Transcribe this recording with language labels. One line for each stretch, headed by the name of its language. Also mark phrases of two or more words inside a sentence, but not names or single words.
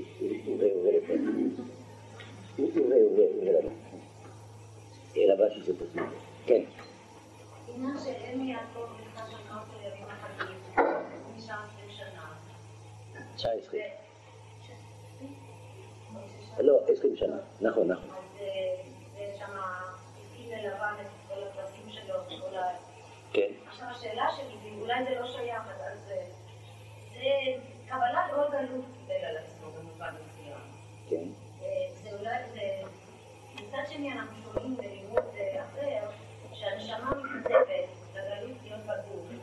French: Ouvrez les portes. Ouvrez là-bas. Et là-bas, si c'est possible. Quel? Ça, alors, est-ce que Shana?
Hebrew: נכון. כן. עכשיו השאלה שלי, ואולי זה לא שייך, אז זה קבלת עוד גלות קיבל על עצמו במובן מסוים. כן. זה אולי, מצד שני אנחנו שומעים בלימוד אחר, שהנשמה מתנדבת לגלות להיות בגוף.